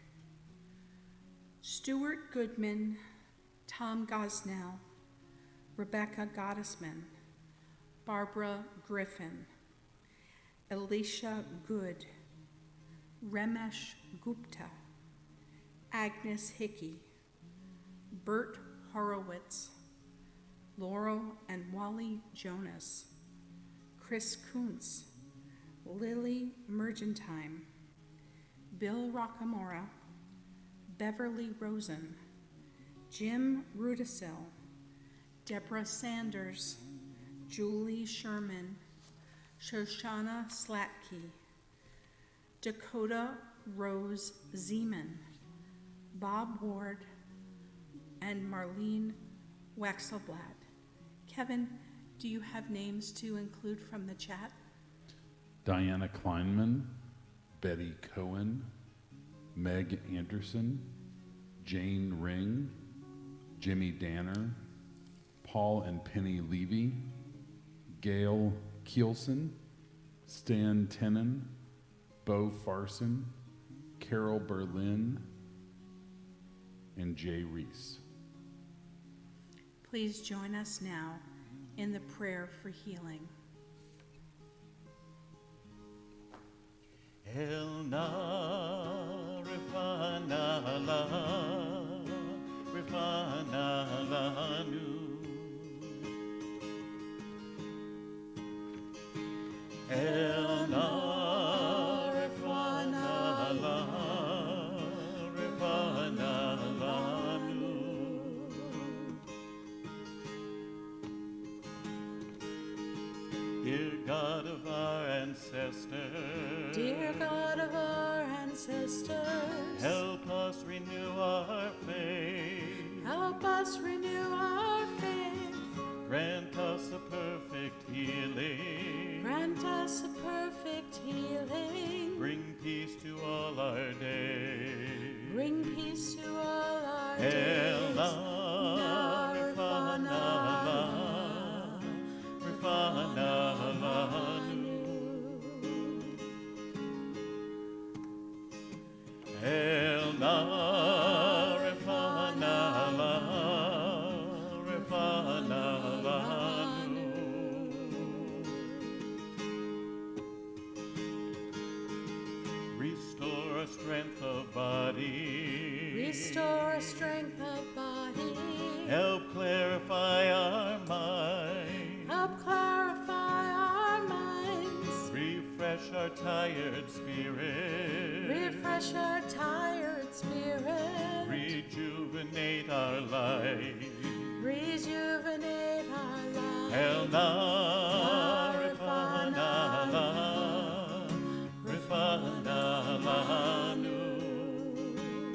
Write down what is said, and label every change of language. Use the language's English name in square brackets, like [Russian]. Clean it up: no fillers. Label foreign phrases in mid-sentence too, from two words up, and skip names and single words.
[English] Stuart Goodman, Tom Gosnell, Rebecca Gottesman, Barbara Griffin, Alicia Good, Ramesh Gupta, Agnes Hickey, Bert Horowitz, Laurel and Wally Jonas, Chris Kuntz, Lily Mergentime, Bill Rockamora, Beverly Rosen, Jim Rudisill, Deborah Sanders, Julie Sherman, Shoshana Slatke, Dakota Rose Zeman, Bob Ward, and Marlene Waxelblad. Kevin, do you have names to include from the chat? Diana Kleinman, Betty Cohen, Meg Anderson, Jane Ring, Jimmy Danner, Paul and Penny Levy, Gail Kielsen, Stan Tenen, Bo Farson, Carol Berlin, and Jay Reese. Please join us now in the prayer for healing. [Hebrew] El na rifana lanu. El na rifana lanu. [English] Dear God of our ancestors, Dear God of our ancestors, help us renew our faith. Help us renew our faith. Grant us a perfect healing. Grant us a perfect healing. Bring peace to all our days. Bring peace to all our [Hebrew] El [English] days. [Hebrew] na rifana lanu. El na rifana lanu. [English] Restore a strength of body. Restore a strength of body. Help clarify our mind. Help clarify our minds. Refresh our tired spirit. Refresh our tired spirit. Rejuvenate our life. Rejuvenate our lives. [Hebrew] El na rifana lanu.